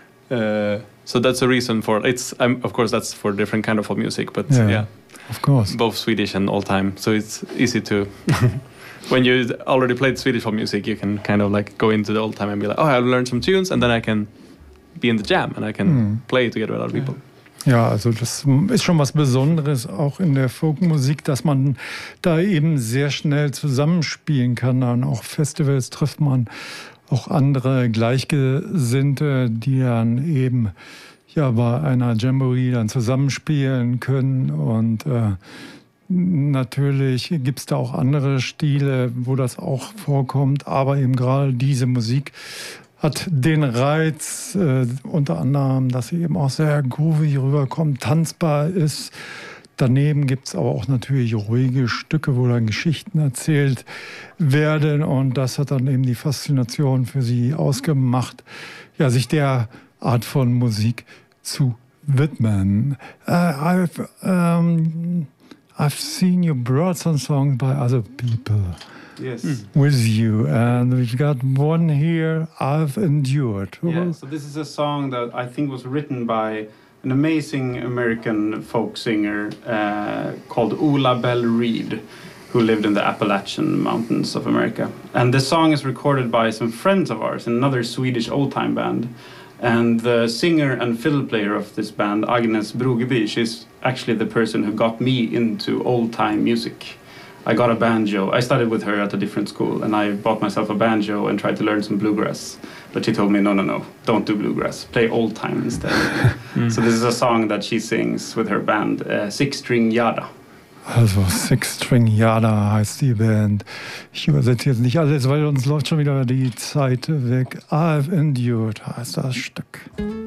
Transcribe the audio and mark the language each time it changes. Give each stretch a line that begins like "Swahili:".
English: So that's a reason for it's. Of course, that's for different kind of folk music, but yeah, of course, both Swedish and all time. So it's easy to, when you already played Swedish folk music, you can kind of like go into the old time and be like, oh, I'll learn some tunes, and then I can be in the jam and I can play together with other people.
German: Ja, also das ist schon was Besonderes auch in der Folkmusik, dass man da eben sehr schnell zusammenspielen kann. Und auch Festivals trifft man auch andere Gleichgesinnte, die dann eben ja bei einer Jamboree dann zusammenspielen können. Und natürlich gibt's da auch andere Stile, wo das auch vorkommt. Aber eben gerade diese Musik hat den Reiz, unter anderem, dass sie eben auch sehr groovy rüberkommt, tanzbar ist. Daneben gibt's aber auch natürlich ruhige Stücke, wo dann Geschichten erzählt werden. Und das hat dann eben die Faszination für sie ausgemacht, ja, sich der Art von Musik zu widmen.
English: I've seen you brought some songs by other people. Yes. With you, and we've got one here, I've Endured. Yeah, so this is a song that I think was written by an amazing American folk singer called Ulla Bell Reed, who lived in the Appalachian Mountains of America. And the song is recorded by some friends of ours in another Swedish old-time band. And the singer and fiddle player of this band, Agnes Brogeby, she's actually the person who got me into old-time music. I got a banjo. I studied with her at a different school, and I bought myself a banjo and tried to learn some bluegrass. But she told me, no, no, no, don't do bluegrass. Play old time instead. So this is a song that she sings with her band, Six String Yada.
German: Also Six String Yada heißt die Band. Ich übersetze jetzt nicht alles, weil uns läuft schon wieder die Zeit weg. I've Endured heißt das Stück.